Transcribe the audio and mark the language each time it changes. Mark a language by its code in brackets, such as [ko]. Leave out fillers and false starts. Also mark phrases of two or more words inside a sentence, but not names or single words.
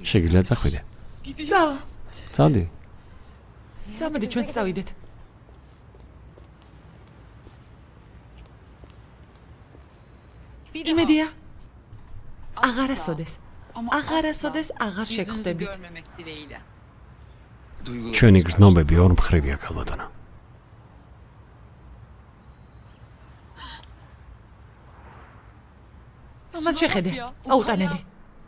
[ka] შეგიძლია წახვიდე. წავა. წავდი. წამოდი ჩვენც წავიდეთ. იმედია. აღარასოდეს. აღარასოდეს აღარ შეგხვდებით. [tr] Görmemek dileğiyle. Duygular. [ka] ჩვენი გრძნობები ორმხრივია, ქალბატონო. ამას შეხედე. აუტანელი.